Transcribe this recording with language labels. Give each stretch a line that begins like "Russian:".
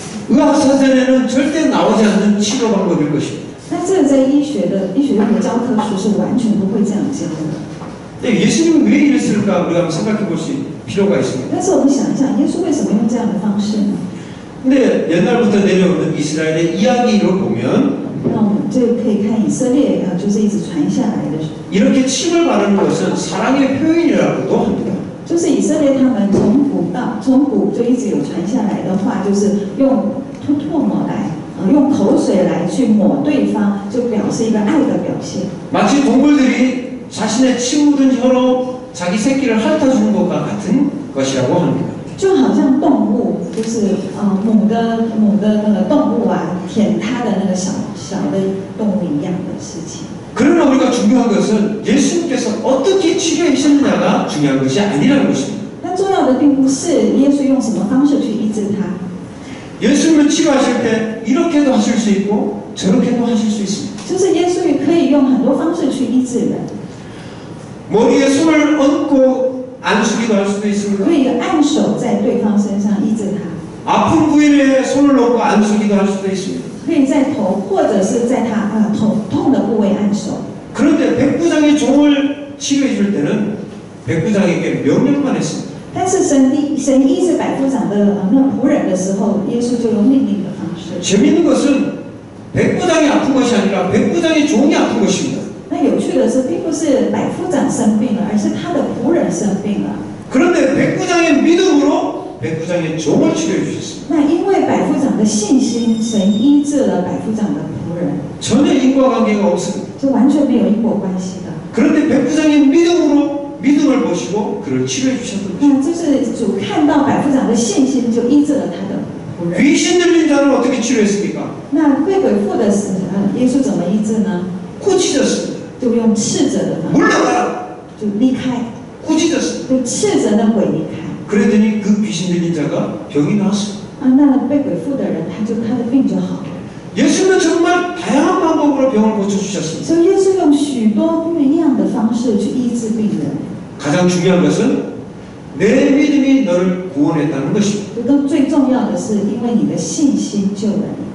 Korean: 의학사전에는 절대 나오지 않는 치료 방법일 것입니다.
Chinese: 那这个在医学用的教科书是完全不会这样教的。
Korean: 근데 예수님은 왜 이랬을까 우리가 한번 생각해 볼 수 필요가 있습니다.
Chinese: 但是我们想一想，耶稣为什么用这样的方式呢？
Korean: 근데 옛날부터 내려오는 이스라엘의 이야기를 보면
Chinese: 那我们就可以看以色列就是一直传下来的，
Korean: 이렇게 침을 바르는 것은 사랑의 표현이라고도 합니다.
Chinese: 就是以色列他们从古就一直有传下来的话，就是用吐唾沫来，用口水来去抹对方，就表示一个爱的表现。
Korean: 마치 동물들이 자신의 침 묻은 혀로 자기 새끼를 핥아주는 것과 같은 것이라고 합니다.
Chinese: 就好像动物，就是母的那个动物啊，舔它的那个小的动物一样的事情。
Korean: 그러나 우리가 중요한 것은 예수님께서 어떻게 치료해 주셨느냐가 중요한 것이 아니라는 것입니다.
Chinese: 但重要的并不是耶稣用什么方式去医治他，
Korean: 예수님은 치료하실 때 이렇게도 하실 수 있고 저렇게도 하실 수 있습니다.
Chinese: 就是耶稣可以用很多方式去医治人，
Korean: 머리에 손을 얹고 안수기도 할 수도 있습니다.
Chinese: 可以按手在对方身上医治他。
Korean: 아픈 부위에 손을 얹고 안수기도 할 수도 있습니다.
Chinese: 可以在头或者是在他痛的部位按手。
Korean: 그런데 백부장의 종을 치료해 줄 때는 백부장에게 명령만 했습니다.
Chinese: 但是神医治百夫长的那仆人的时候，耶稣就用命令的方式。
Korean: 재미있는 것은 백부장이 아픈 것이 아니라 백부장의 종이 아픈 것입니다.
Chinese: 那有趣的是，并不是百夫长生病了，而是他的仆人生病了。
Korean: 그런데 백부장의 믿음으로 백부장의 종을 치료해 주셨습니다.
Chinese: 那因为百夫长的信心，神医治了百夫长的仆人，
Korean: 전혀 인과관계가 없습니다.
Chinese: 就完全没有因果关系的。
Korean: 그런데 백부장의 믿음을 보시고 그를 치료해 주셨던 것입니다.
Chinese: 那就是主看到百夫长的信心，就医治了他的仆人。
Korean: 귀신 들린 자는 어떻게 치료했습니까?
Chinese: 那被鬼附的时候，耶稣怎么医治呢？
Korean: 꾸짖었습니다.
Chinese: 就用斥责的方式，
Korean: 물러가라!
Chinese: 就离开，
Korean: 꾸짖었습니다.
Chinese: 就斥责那鬼离开。
Korean: 그랬더니 그 귀신 들린 자가 병이 나았습니다.
Chinese: 那被鬼附的人，他的病就好了。
Korean: 예수님은 정말 다양한 방법으로 병을 고쳐주셨습니다.
Chinese: 所以耶稣用许多不一样的方式去医治病人。
Korean: 가장 중요한 것은 내 믿음이 너를 구원했다는 것입니다.
Chinese: 最重要的是，因为你的信心救人，